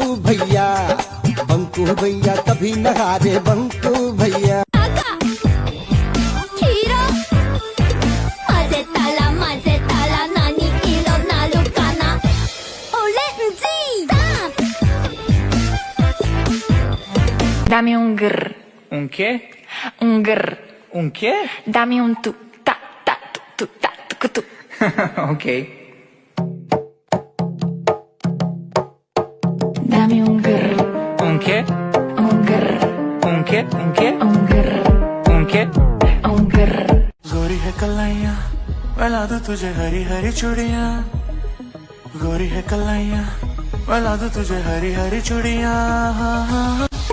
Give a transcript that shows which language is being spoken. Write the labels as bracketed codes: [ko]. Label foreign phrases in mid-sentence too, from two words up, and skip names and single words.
[hi] भैया, बंकू भैया कभी न हारे बंकू भैया। [es] Dami un grr. Un che? Un grr. Un che? Dami un tu. Ta ta tu ta tu tu. Ok. Dami un grr. Un che? Un grr. Un che? Un che? Un grr. Un che? Un grr. [hi] गोरी है कलाइयाँ वाला दो तुझे हरी हरी चूड़ियाँ, गोरी है कलाइयाँ वाला दो तुझे हरी हरी चूड़ियाँ।